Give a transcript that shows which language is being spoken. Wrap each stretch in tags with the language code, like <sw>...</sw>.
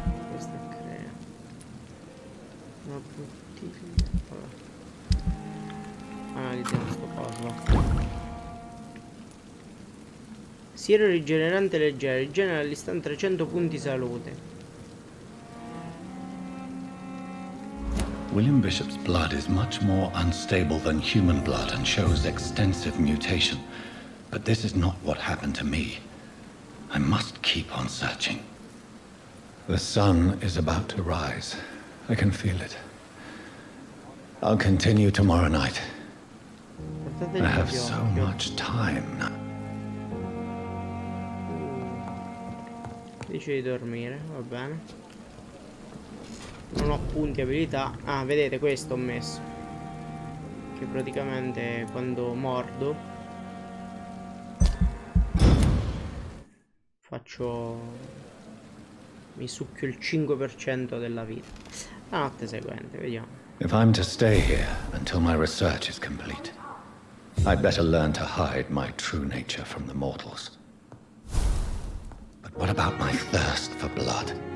<it>Questa crea una bottiglia. Vabbè. Analizziamo sto coso. Siero rigenerante leggero, rigenera all'istante 300 punti salute.</it> <en>William Bishop's blood is much more unstable than human blood and shows extensive mutation. But this is not what happened to me. I must keep on searching. The sun is about to rise. I can feel it. I'll continue tomorrow night. I have so much time now.</en> <it>Dice di dormire, va bene. Non ho punti abilità. Ah, vedete, questo ho messo. Che praticamente quando mordo faccio... mi succhio il 5% della vita. La notte seguente, vediamo.</it> <en>If I'm to stay here until my research is complete, I'd better learn to hide my true nature from the mortals. But what about my thirst for blood?</en>